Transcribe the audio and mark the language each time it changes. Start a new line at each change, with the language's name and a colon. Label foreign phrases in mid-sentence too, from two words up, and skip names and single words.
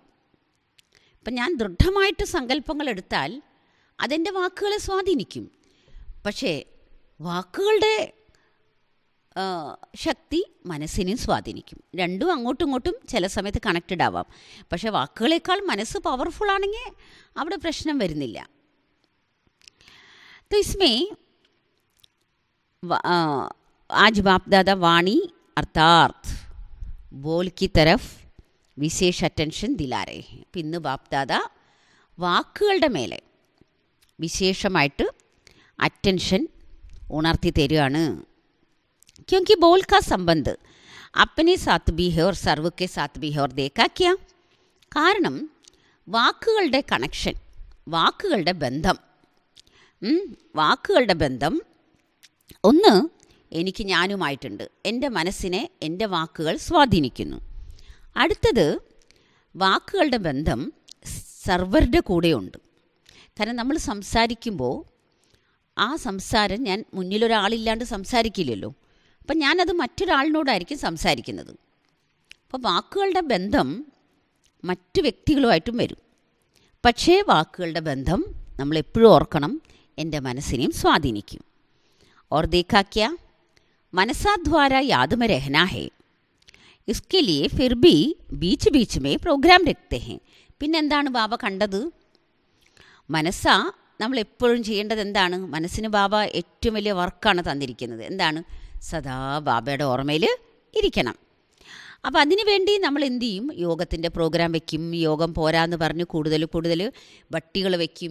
Malayalam: ഇപ്പം ഞാൻ ദൃഢമായിട്ട് സങ്കല്പങ്ങൾ എടുത്താൽ അതെൻ്റെ വാക്കുകളെ സ്വാധീനിക്കും. പക്ഷേ വാക്കുകളുടെ ശക്തി മനസ്സിനെയും സ്വാധീനിക്കും. രണ്ടും അങ്ങോട്ടും ഇങ്ങോട്ടും ചില സമയത്ത് കണക്റ്റഡ് ആവാം. പക്ഷേ വാക്കുകളേക്കാൾ മനസ്സ് പവർഫുൾ ആണെങ്കിൽ അവിടെ പ്രശ്നം വരുന്നില്ല.
Hindi: तो इसमें आज बाप दादा वाणी अर्थात बोल की तरफ विशेष अटेंशन दिला रहे हैं.
Malayalam: ഇന്ന് ബാപ്പ് ദാദ വാക്കുകളുടെ മേലെ വിശേഷമായിട്ട് അറ്റൻഷൻ ഉണർത്തി തരികയാണ്.
Hindi: क्योंकि बोल का संबंध अपने साथ भी है और सर्व के साथ भी है और देखा क्या.
Malayalam: കാരണം വാക്കുകളുടെ കണക്ഷൻ, വാക്കുകളുടെ ബന്ധം. വാക്കുകളുടെ ബന്ധം ഒന്ന് എനിക്ക് ഞാനുമായിട്ടുണ്ട്. എൻ്റെ മനസ്സിനെ എൻ്റെ വാക്കുകൾ സ്വാധീനിക്കുന്നു. അടുത്തത് വാക്കുകളുടെ ബന്ധം സർവറുടെ കൂടെയുണ്ട്. കാരണം നമ്മൾ സംസാരിക്കുമ്പോൾ ആ സംസാരം ഞാൻ മുന്നിലൊരാളില്ലാണ്ട് സംസാരിക്കില്ലല്ലോ. അപ്പം ഞാനത് മറ്റൊരാളിനോടായിരിക്കും സംസാരിക്കുന്നത്. അപ്പോൾ വാക്കുകളുടെ ബന്ധം മറ്റു വ്യക്തികളുമായിട്ടും വരും. പക്ഷേ വാക്കുകളുടെ ബന്ധം നമ്മളെപ്പോഴും ഓർക്കണം, എൻ്റെ മനസ്സിനെയും സ്വാധീനിക്കും.
Hindi: और देखा क्या मनसा द्वारा याद में रहना है, इसके लिए फिर भी बीच बीच में प्रोग्राम रखते हैं.
Malayalam: പിന്നെന്താണ് ബാബ കണ്ടത്? മനസ്സ നമ്മളെപ്പോഴും ചെയ്യേണ്ടത് എന്താണ്? മനസ്സിന് ബാബ ഏറ്റവും വലിയ വർക്കാണ് തന്നിരിക്കുന്നത്. എന്താണ്? സദാ ബാബയുടെ ഓർമ്മയിൽ ഇരിക്കണം. അപ്പോൾ അതിനു വേണ്ടി നമ്മൾ എന്തു ചെയ്യും? യോഗത്തിൻ്റെ പ്രോഗ്രാം വയ്ക്കും. യോഗം പോരാന്ന് പറഞ്ഞ് കൂടുതൽ ബട്ടികൾ വയ്ക്കും.